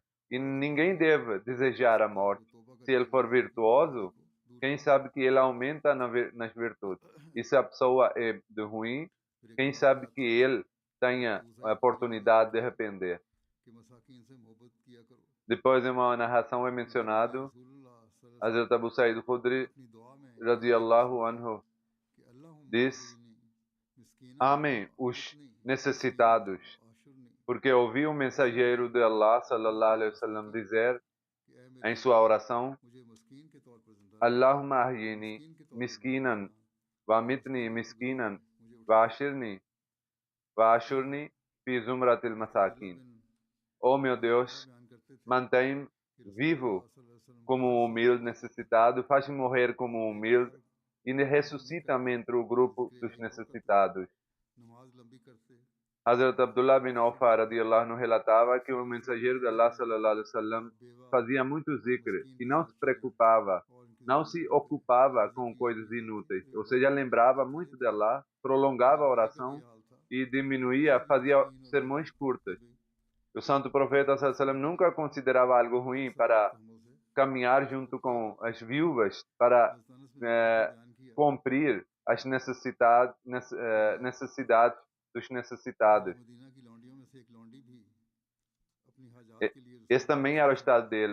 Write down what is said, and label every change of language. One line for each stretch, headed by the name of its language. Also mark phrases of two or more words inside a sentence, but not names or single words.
Portuguese: E ninguém deve desejar a morte. Se ele for virtuoso, quem sabe que ele aumenta nas virtudes. E se a pessoa é de ruim, quem sabe que ele tenha a oportunidade de arrepender. Depois, em uma narração é mencionado, Hazrat Abu Sa'id al-Khudri,
Arabic: رضي الله عنه,
Portuguese: diz, amem os necessitados, porque ouvi um mensageiro de Allah,
Arabic: صلى الله عليه وسلم,
Portuguese: dizer em sua oração,
Arabic: اللهم أحيني مسكينا وأمتني مسكينا واحشرني في زمرة المساكين.
Portuguese: Oh meu Deus, mantém-me vivo como um humilde necessitado, faz-me morrer como um humilde e ressuscita-me entre o grupo dos necessitados. Hazrat Abdullah bin Awfa
Arabic: رضي الله عنه
Portuguese: relatava que o mensageiro de Allah
Arabic: صلى الله عليه وسلم
Portuguese: fazia muito zikr e não se preocupava, não se ocupava com coisas inúteis, ou seja, lembrava muito de Allah, prolongava a oração e diminuía, fazia sermões curtos. O Santo Profeta
Arabic: صلى الله عليه وسلم
Portuguese: nunca considerava algo ruim para caminhar junto com as viúvas para cumprir as necessidades dos necessitados. Esse também era o estado dele.